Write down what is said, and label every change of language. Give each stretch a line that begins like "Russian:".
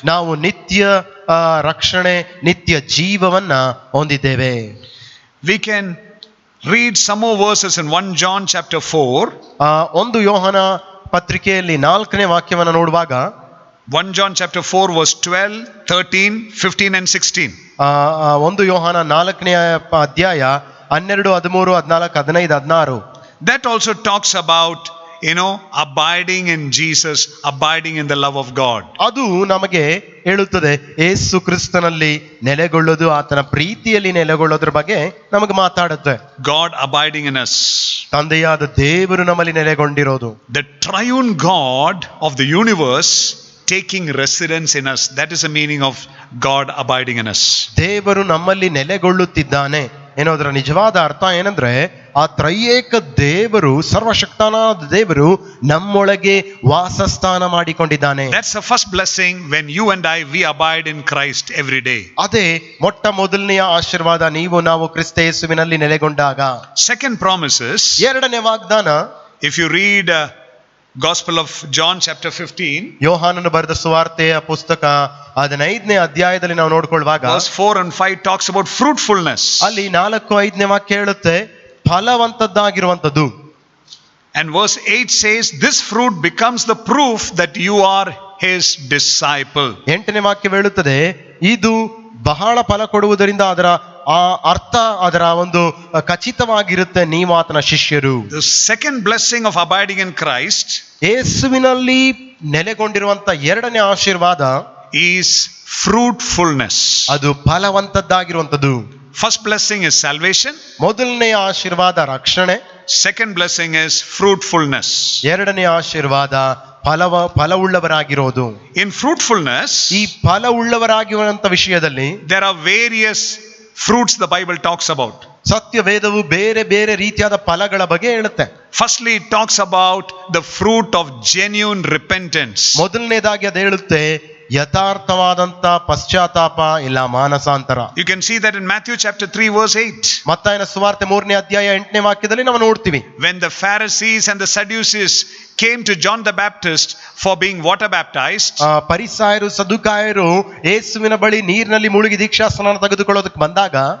Kannada: ನಾವು ನಿತ್ಯ ರಕ್ಷಣೆ, ನಿತ್ಯ ಜೀವವನ್ನ ಹೊಂದಿದ್ದೇವೆ.
English: We can read some more verses in 1 John chapter 4.
Kannada: 1 ಯೋಹನ ಪತ್ರಿಕೆಯಲ್ಲಿ 4ನೇ ವಾಕ್ಯವನ್ನು ನೋಡುವಾಗ
English: 1 John chapter 4 verse 12, 13, 15 and 16.
Kannada: 1 ಯೋಹನ 4ನೇ ಅಧ್ಯಾಯ 12, 13, 14, 15, 16.
English: That also talks about abiding in Jesus, abiding in the love of God.
Kannada: ಅದು ನಮಗೆ ಹೇಳುತ್ತದೆ ಯೇಸು ಕ್ರಿಸ್ತನಲ್ಲಿ ನೆಲೆಗೊಳ್ಳೋದು, ಆತನ ಪ್ರೀತಿಯಲ್ಲಿ ನೆಲೆಗೊಳ್ಳೋದ್ರ ಬಗ್ಗೆ ನಮಗೆ ಮಾತಾಡುತ್ತೆ.
English: God abiding in us.
Kannada: ತಂದೆಯಾದ ದೇವರು ನಮ್ಮಲ್ಲಿ ನೆಲೆಗೊಂಡಿರೋದು.
English: The triune God of the universe taking residence in us. That is the meaning of God abiding in us.
Kannada: ದೇವರು ನಮ್ಮಲ್ಲಿ ನೆಲೆಗೊಳ್ಳುತ್ತಿದ್ದಾನೆ ಏನೋದರ ನಿಜವಾದ ಅರ್ಥ ಏನಂದ್ರೆ, ಆ ತ್ರೈಯೇಕ ದೇವರು, ಸರ್ವಶಕ್ತನಾದ ದೇವರು ನಮ್ಮೊಳಗೆ ವಾಸಸ್ಥಾನ ಮಾಡಿಕೊಂಡಿದ್ದಾನೆ.
English: That's the first blessing when you and we abide in Christ every day.
Kannada: ಅದೇ ಮೊಟ್ಟ ಮೊದಲನೆಯ ಆಶೀರ್ವಾದ, ನೀವು ನಾವು ಕ್ರಿಸ್ತ ಯೇಸುವಿನಲ್ಲಿ ನೆಲೆಗೊಂಡಾಗ.
English: Second promise is,
Kannada: ಎರಡನೇ ವಾಗ್ದಾನ,
English: if you read Gospel of John chapter 15,
Kannada: ಯೋಹಾನನು ಬರೆದ ಸುವಾರ್ತೆಯ ಪುಸ್ತಕ 15ನೇ ಅಧ್ಯಾಯದಲ್ಲಿ ನಾವು ನೋಡ್ಕೊಳ್ಳುವಾಗ
English: verse 4 and 5 talks about fruitfulness.
Kannada: ಅಲ್ಲಿ 4-5ನೇ ವಾಕ್ಯ ಹೇಳುತ್ತೆ ಫಲವಂತದ್ದಾಗಿರುವಂತದ್ದು.
English: And verse 8 says, this fruit becomes the proof that you are his disciple.
Kannada: 8ನೇ ವಾಕ್ಯ ಹೇಳುತ್ತದೆ, ಇದು ಬಹಳ ಫಲ ಕೊಡುವುದರಿಂದ ಅದರ ಆ ಅರ್ಥ, ಅದರ ಒಂದು ಖಚಿತವಾಗಿರುತ್ತೆ, ನೀವು ಆತನ ಶಿಷ್ಯರು.
English: The second blessing of abiding in Christ,
Kannada: ಯೇಸುವಿನಲ್ಲಿ ನೆಲೆಗೊಂಡಿರುವಂತ ಎರಡನೇ ಆಶೀರ್ವಾದ
English: is fruitfulness.
Kannada: ಅದು ಫಲವಂತದ್ದಾಗಿರುವಂತದ್ದು.
English: First blessing is salvation.
Kannada: ಮೊದಲನೇ ಆಶೀರ್ವಾದ ರಕ್ಷಣೆ.
English: Second blessing is fruitfulness.
Kannada: ಎರಡನೇ ಆಶೀರ್ವಾದ ಫಲವುಳ್ಳವರಾಗಿರೋದು.
English: In fruitfulness,
Kannada: ಈ ಫಲವುಳ್ಳವರಾಗಿರುವಂತ ವಿಷಯದಲ್ಲಿ
English: there are various fruits the Bible talks about.
Kannada: ಸತ್ಯ ವೇದವು ಬೇರೆ ಬೇರೆ ರೀತಿಯಾದ ಫಲಗಳ ಬಗ್ಗೆ ಹೇಳುತ್ತೆ.
English: Firstly, it talks about the fruit of genuine repentance.
Kannada: ಮೊದಲನೇದಾಗಿ ಅದು ಹೇಳುತ್ತೆ ಯಥಾರ್ಥವಾದಂತ ಪಶ್ಚಾತ್ತಾಪ ಇಲ್ಲ ಮಾನಸಾಂತರ.
English: You can see that in Matthew chapter 3 verse 8.
Kannada: ಮತ್ತಾಯನ ಸುವಾರ್ತೆ 3ನೇ ಅಧ್ಯಾಯ 8ನೇ ವಾಕ್ಯದಲ್ಲಿ ನಾವು ನೋಡ್ತೀವಿ.
English: When the Pharisees and the Sadducees came to John the Baptist for being water baptized,
Kannada: ಪರಿಸಾಯರು ಸದ್ದುಕಾಯರು ಯೇಸುವಿನ ಬಳಿ ನೀರಿನಲ್ಲಿ ಮುಳುಗಿ ದೀಕ್ಷಾಸ್ನಾನ ತೆಗೆದುಕೊಳ್ಳೋದಕ್ಕೆ ಬಂದಾಗ